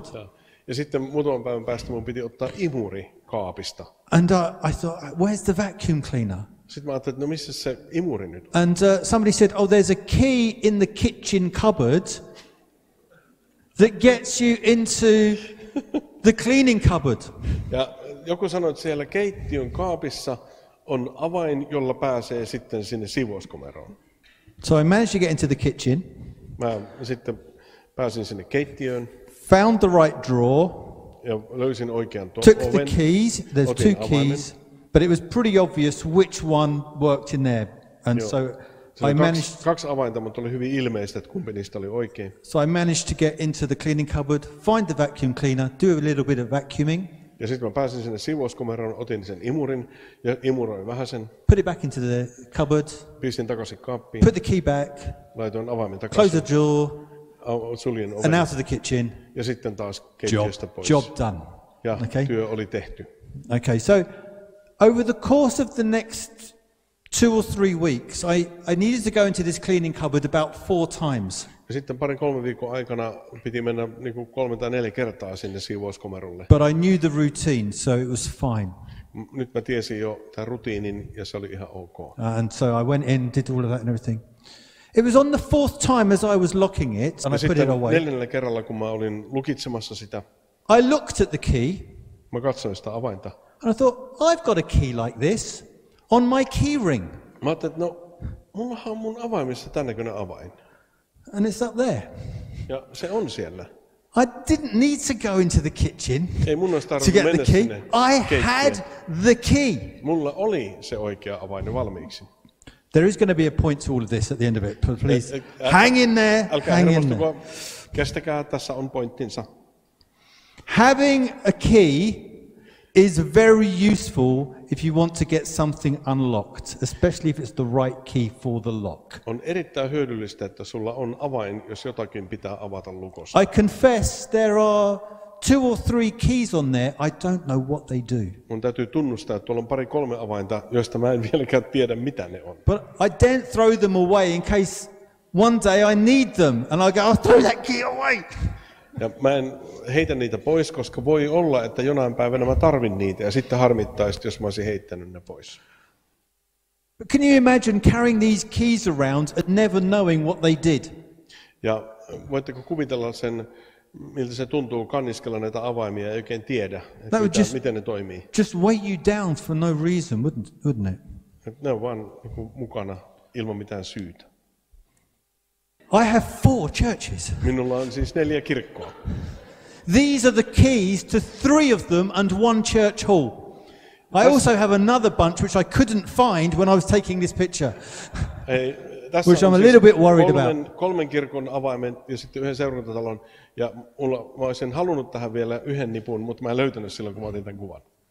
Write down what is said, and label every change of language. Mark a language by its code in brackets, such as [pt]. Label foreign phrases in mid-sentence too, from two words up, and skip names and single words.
[fi] ja sitten muutaman päivän päästä mun piti ottaa imuri kaapista. [en] And I thought, where's the vacuum cleaner? [fi] Sitten mä ajattelin, että no missä se imuri nyt on? [en] And somebody said, oh, there's a key in the kitchen cupboard that gets you into the cleaning cupboard. [fi] Ja joku sanoi, että siellä keittiön kaapissa on avain, jolla pääsee sitten sinne siivouskomeroon. [en] So I managed to get into the kitchen, [fi] Mä sitten pääsin sinne keittiöön [en] found the right drawer, [fi] ja löysin oikean [en] took the [fi] oven. [en] keys. There's [fi] Otin [en] two [fi] avaimen. [en] keys, but it was pretty obvious which one worked in there. And [fi] Joo. [en] so [fi] Siellä [en] I [fi] oli [en] managed. [fi] kaksi avainta, mutta oli hyvin ilmeistä, että kumpi niistä oli oikein. [en] So I managed to get into the cleaning cupboard, find the vacuum cleaner, do a little bit of vacuuming, [fi] Ja sitten mä pääsin sinne siivouskomeroon, otin sen imurin ja imuroin vähäsen, [en] put it back into the cupboard, [fi] pistin takaisin kaappiin, [en] put the key back, [fi] laitoin avaimen [en] close [fi] takaisin, [en] the door, [fi] suljen [en] and [fi] oven [en] out of the kitchen. [fi] ja sitten taas keittiöstä pois. [en] Job done. [fi] Ja [en] Okay. [fi] työ oli tehty. [en] Okay, so over the course of the next 2 or 3 weeks, I needed to go into this cleaning cupboard about 4 times. [fi] Ja sitten 2-3 viikon aikana piti mennä niin kuin 3 tai 4 kertaa sinne siivouskomerolle. [en] But I knew the routine, so it was fine. [fi] Nyt mä tiesin jo tämän rutiinin ja se oli ihan ok. [en] And so I went in, did all of that and everything. It was on the 4th time as I was locking it, and [fi] Ja [en] I put it [fi] sitten [en] away. [fi] 4. kerralla, kun mä olin lukitsemassa sitä, [en] I looked at the key, [fi] mä katsoin sitä avainta. [en] and I thought, I've got a key like this on my key ring, [fi] Mä ajattelin, että no, mullahan on mun avaimissa tämän näköinen avain. [en] and it's up there. [fi] Ja se on siellä. [en] I didn't need to go into the kitchen [fi] Ei mun olisi [en] to [fi] tarvinnut [en] get the [fi] mennä [en] key. [fi] sinne [en] I had [fi] keittiöön. [en] the key. [fi] Mulla oli se oikea avain valmiiksi. [en] There is going to be a point to all of this at the end of it. Please hang in there. [fi] Älkää [en] Hang in [fi] hermostuko, [en] there. [fi] kestäkää, tässä on pointtinsa. [en] Having a key is very useful if you want to get something unlocked, especially if it's the right key for the lock. [fi] On erittäin hyödyllistä, että sulla on avain, jos jotakin pitää avata lukossa. [en] I confess there are 2 or 3 keys on there. I don't know what they do. [fi] Mun täytyy tunnustaa, että tuolla on 2-3 avainta, joista mä en vieläkään tiedä, mitä ne on. [en] But I daren't throw them away in case one day I need them, and I go, I'll throw that key away. [fi] Ja mä en heitä niitä pois, koska voi olla, että jonain päivänä mä tarvin niitä, ja sitten harmittaisi, jos mä olisin heittänyt ne pois. [en] But can you imagine carrying these keys around and never knowing what they did? [fi] Ja voitteko kuvitella sen, miltä se tuntuu kanniskella näitä avaimia ja oikein tiedä, että miten ne toimii? [en] Just weigh you down for no reason, wouldn't it? [fi] Ne on vaan mukana ilman mitään syytä. [en] I have 4 churches. [fi] Minulla on siis 4 kirkkoa. [en] These are the keys to 3 of them and 1 church hall. I also have another bunch which I couldn't find when I was taking this picture. Which I'm a little bit worried about. [fi] 3 kirkon avaimet ja sitten 1 seurantatalon. Ja mä olisin halunnut tähän vielä 1 nipun, mutta mä en löytänyt silloin, kun mä otin tämän kuvan.